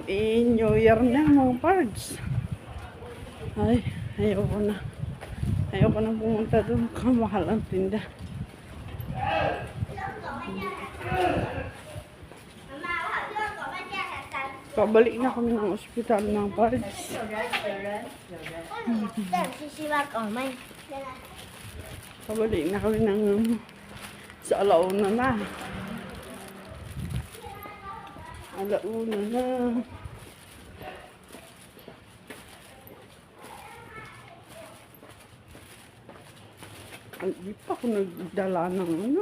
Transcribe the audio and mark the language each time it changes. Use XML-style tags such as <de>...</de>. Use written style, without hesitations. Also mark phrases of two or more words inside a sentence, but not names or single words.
<tl>New Year na mga parts. Ay, ayoko na. Ayoko na pumunta doon. Kamahal ang tinda. Pabalik na kami ng ospital ng parts.</tl> <zh>但是希望我们</zh> <tl>Pabalik na kami ng sa alauna na. Alauna na. Hindi pa ako nagdala ng ano.</tl>